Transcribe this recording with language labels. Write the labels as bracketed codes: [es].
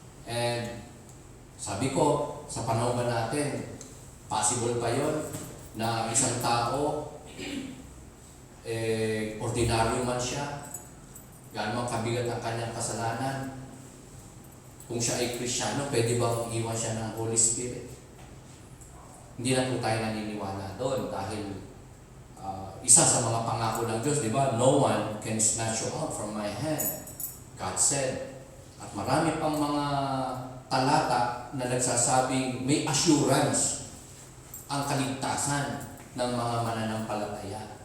[tl] And sabi ko, sa panahon ba natin, possible pa yun na isang tao, ordinaryo man siya, gaano man kabigat ang kanyang kasalanan, kung siya ay Kristiyano, pwede bang iwan siya ng Holy Spirit? Hindi na po tayo naniniwala doon dahil isa sa mga pangako ng Diyos, di ba? [en] No one can snatch you out from my hand, God said. [tl] At marami pang mga talata na nagsasabing may assurance ang kaligtasan ng mga mananampalataya.